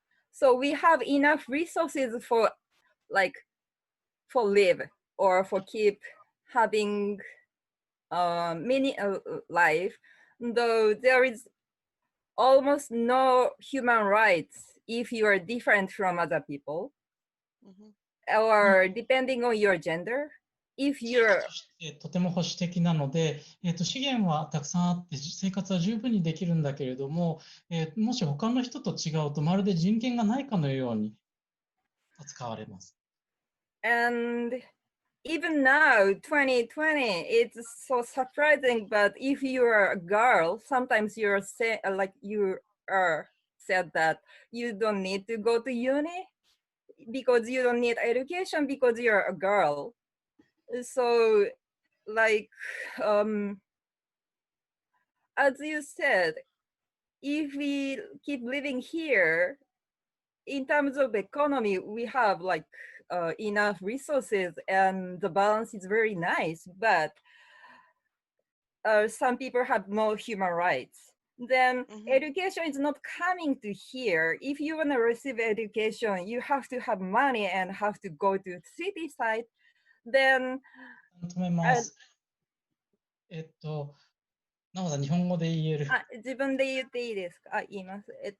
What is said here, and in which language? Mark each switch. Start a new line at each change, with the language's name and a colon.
English: So we have enough resources for like for live or for keep having many life, though there is almost no human rights if you are different from other people, or depending on your gender. If you're
Japanese: とても保守的なので、資源はたくさんあって生活は十分にできるんだけれども、もし他の人と違うとまるで人権がないかのように扱われます。
English: And even now, 2020, it's so surprising. But if you are a girl, sometimes you're like you are said that you don't need to go to uni because you don't need education because you're a girl. So, like, as you said, if we keep living here, in terms of economy, we have like enough resources and the balance is very nice, but some people have no human rights. Then education is not coming to here. If you want to receive education, you have to have money and have to go to city side. Then
Japanese: 止めます。なおさん、日本語で言える。自分で言っていいですか？言います。